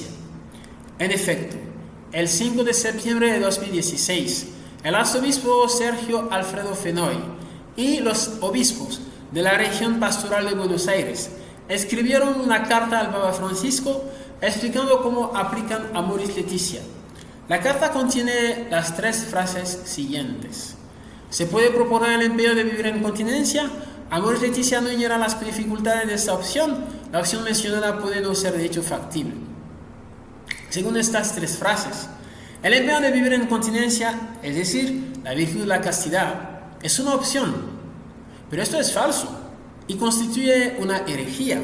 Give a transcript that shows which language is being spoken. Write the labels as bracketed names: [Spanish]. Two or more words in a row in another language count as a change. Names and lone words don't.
[Spanish] En efecto, el 5 de septiembre de 2016, el arzobispo Sergio Alfredo Fenoy y los obispos de la región pastoral de Buenos Aires escribieron una carta al Papa Francisco explicando cómo aplican Amoris Laetitia. La carta contiene las tres frases siguientes: se puede proponer el empeño de vivir en continencia. Amoris Laetitia no ignora las dificultades de esta opción. La opción mencionada puede no ser de hecho factible. Según estas tres frases, el empeño de vivir en continencia, es decir, la virtud de la castidad, es una opción. Pero esto es falso y constituye una herejía.